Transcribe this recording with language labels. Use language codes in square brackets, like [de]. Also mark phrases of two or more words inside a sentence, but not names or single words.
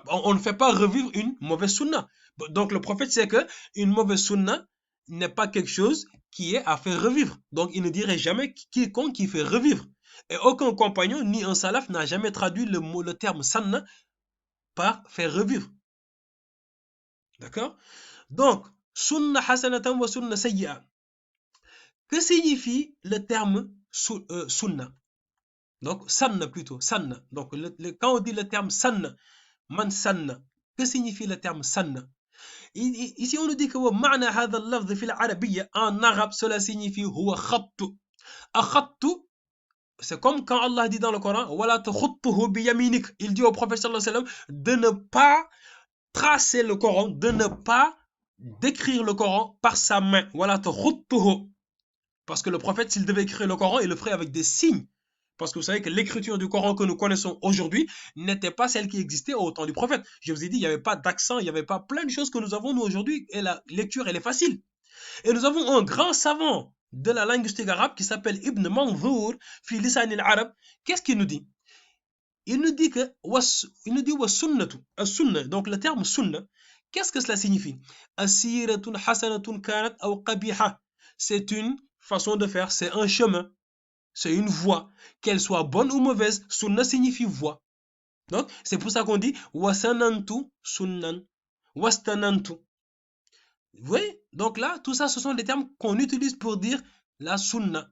[fr] On ne fait pas revivre une mauvaise sunna. Donc le prophète sait que une mauvaise sunna n'est pas quelque chose qui est à faire revivre. Donc il ne dirait jamais quiconque qui fait revivre. Et aucun compagnon ni un salaf n'a jamais traduit le terme sanna par faire revivre. D'accord? Donc, [ar] سنة حسنة وسنة سيئة. [fr] Que signifie le terme sunna? Donc, sanna plutôt, sanna. Donc, quand on dit le terme sanna, [ar] من سنّ, [fr] que signifie le terme sanna? Ici, on nous dit que [ar] معنى هذا اللفظ في العربية, [fr] en arabe, cela signifie [ar] هو خطّ. [fr] Khattu, c'est comme quand Allah dit dans le Coran, [ar] ولا تخطه بيمينك. [fr] Il dit au prophète [ar] صلى الله عليه وسلم [fr] de ne pas tracer le Coran, de ne pas d'écrire le Coran par sa main. [ar] ولا تخطه. [fr] Parce que le prophète, s'il devait écrire le Coran, il le ferait avec des signes. Parce que vous savez que l'écriture du Coran que nous connaissons aujourd'hui n'était pas celle qui existait au temps du prophète. Je vous ai dit, il n'y avait pas d'accent, il n'y avait pas plein de choses que nous avons nous aujourd'hui, et la lecture, elle est facile. Et nous avons un grand savant de la linguistique arabe qui s'appelle Ibn Manzour, [ar] في لسان العرب. [fr] Qu'est-ce qu'il nous dit? Il nous dit que [ar] وسنةُ، السنة, [fr] donc le terme sunna, qu'est-ce que cela signifie? [ar] السيرة حسنة كانت أو قبيحة. [fr] C'est une façon de faire, c'est un chemin. C'est une voie, qu'elle soit bonne ou mauvaise, sunna signifie voie. Donc, c'est pour ça qu'on dit [ar] وسننت سننا، واستننت. [fr] Vous voyez? Donc là, tout ça, ce sont des termes qu'on utilise pour dire la sunna.